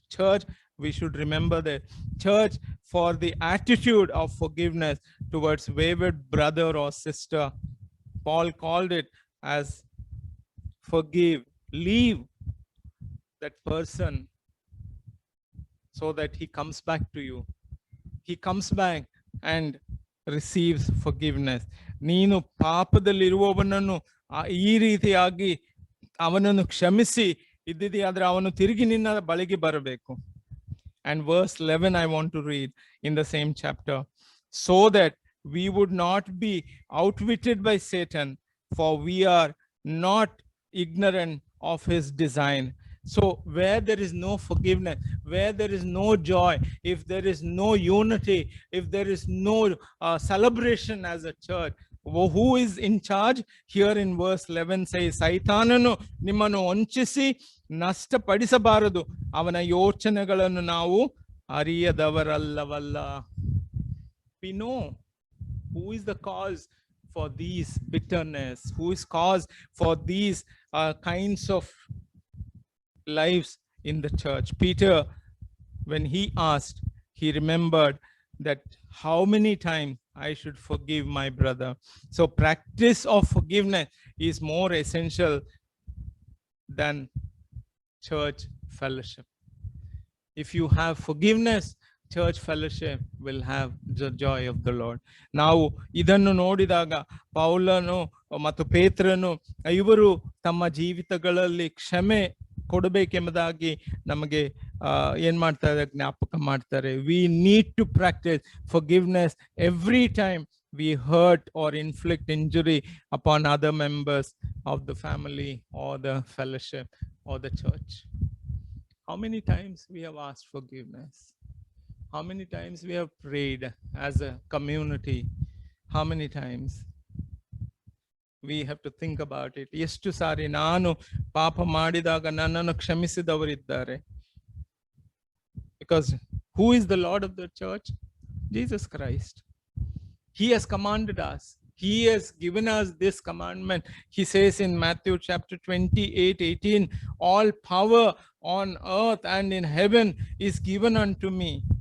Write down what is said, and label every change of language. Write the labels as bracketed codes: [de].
[en] Church, we should remember that. Church, for the attitude of forgiveness towards wayward brother or sister, Paul called it as forgive, leave that person so that he comes back to you. He comes back and receives forgiveness. [kn] ನೀನು ಪಾಪದಲ್ಲಿರುವವನನ್ನು ಈ ರೀತಿಯಾಗಿ ಅವನನ್ನು ಕ್ಷಮಿಸಿ ಇದ್ದಿದೆಯಾದ್ರೆ ಅವನು ತಿರುಗಿ ನಿನ್ನ ಬಳಿಗೆ ಬರಬೇಕು. [en] And verse 11 I want to read in the same chapter. So that we would not be outwitted by Satan, for we are not ignorant of his design. So where there is no forgiveness, where there is no joy, if there is no unity, if there is no celebration as a church, who is in charge? Here in verse 11 says, [kn] ಸೈತಾನನು ನಿಮ್ಮನ್ನು ವಂಚಿಸಿ ನಷ್ಟಪಡಿಸಬಾರದು, ಅವನ ಯೋಚನೆಗಳನ್ನು ನಾವು ಅರಿಯದವರಲ್ಲವಲ್ಲ. [en] We know who is the cause for these bitterness, who is cause for these kinds of lives in the church. Peter when he asked, he remembered that how many times I should forgive my brother. So practice of forgiveness is more essential than church fellowship. If you have forgiveness, church fellowship will have the joy of the Lord. [kn] ನಾವು ಇದನ್ನು ನೋಡಿದಾಗ ಪೌಲನು ಮತ್ತು ಪೇತ್ರನು ಇವರು ತಮ್ಮ ಜೀವಿತಗಳಲ್ಲಿ ಕ್ಷಮೆ ಕೊಡಬೇಕೆಂಬುದಾಗಿ ನಮಗೆ ಏನ್ ಮಾಡ್ತಾರೆ, ಜ್ಞಾಪಕ ಮಾಡ್ತಾರೆ. [en] We need to practice forgiveness every time we hurt or inflict injury upon other members of the family or the fellowship or the church. How many times we have asked forgiveness? How many times we have prayed as a community? How many times? We have to think about it. [kn] ಎಷ್ಟು ಸಾರಿ ನಾನು ಪಾಪ ಮಾಡಿದಾಗ ನನ್ನನ್ನು ಕ್ಷಮಿಸಿದವರಿದ್ದಾರೆ? [en] Because who is the Lord of the church? Jesus Christ. He has commanded us. He has given us this commandment. He says in Matthew chapter 28:18, all power on earth and in heaven is given unto me.